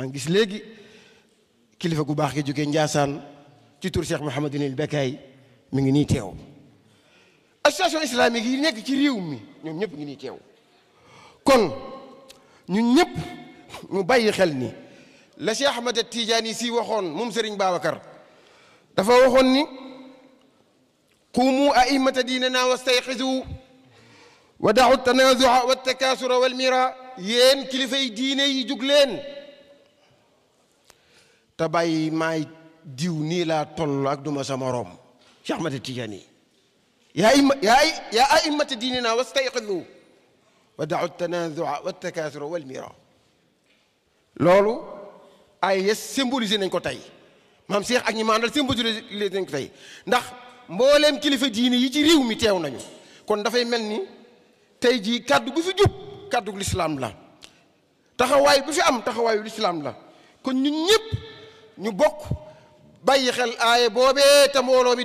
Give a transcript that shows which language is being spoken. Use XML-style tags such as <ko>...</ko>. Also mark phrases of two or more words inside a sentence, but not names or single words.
<wo>ngi gis léegi kilifa gu baax gi jógee Njaasaan ci tur Cheikh Mouhamadinil Bekkaay mi ngi nii teew</wo> <fr>association islamique</fr> <wo>yi nekk ci réew mi ñoom ñëpp ngi nii teew kon ñun ñëpp ñu bàyyi xel ni la Cheikh Ahmad Tidiane si waxoon moom Serigne Babacar dafa waxoon ni</wo> <ar>قوموا أئمة ديننا واستيقظوا و دعوا تنازع و تكاثر والمراء</ar> <wo>yéen kilifay diine yi jug leen te bàyyi maay diw nii laa toll ak duma sa moroom Cheikh Ahmad Tidiane yaa</wo> <ar>أئمة ديننا واستيقظوا و دعوا تنازع و تكاثر والمراء</ar> <wo>loolu ay yes symbolisé nañ ko tey maam Cheikh ak ñi ma àndal symbolisé nañ ko tey ndax mbooleem kilifa diine yi ci réew mi teew nañu kon dafay mel ni tey jii kaddu gu fi jub kaddu gu lislaam la taxawaay bu fi am taxawaayu lislaam la kon ñun ñëpp ñu bokk bàyyi xel aaye boobee te mbooloo mi</wo>